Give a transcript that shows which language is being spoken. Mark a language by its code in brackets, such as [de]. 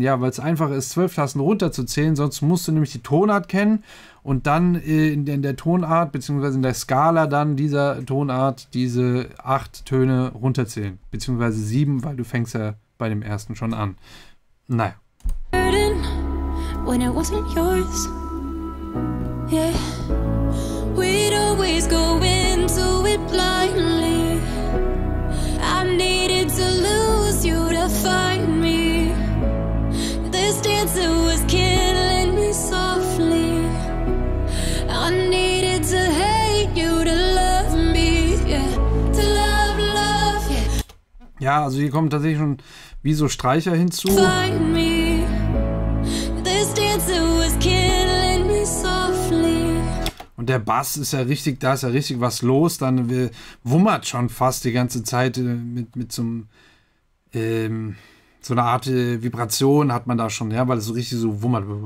[de] Ja, weil es einfacher ist, 12 Tasten runterzuzählen, sonst musst du nämlich die Tonart kennen und dann in der Tonart, beziehungsweise in der Skala dann dieser Tonart diese 8 Töne runterzählen, beziehungsweise 7, weil du fängst ja bei dem ersten schon an. Naja. [en] When it wasn't yours, yeah, we'd always go into it blindly. I needed to lose you to find me. This dancer was killing me softly. I needed to hate you to love me, yeah, to love, yeah. [de] Ja, also hier kommen tatsächlich schon wie so Streicher hinzu. [en] Find me. This dancer was killing me softly. [de] Und der Bass ist ja richtig, da ist ja richtig was los. Dann wummert schon fast die ganze Zeit mit so einem, so einer Art Vibration hat man da schon, ja, weil es so richtig so wummert.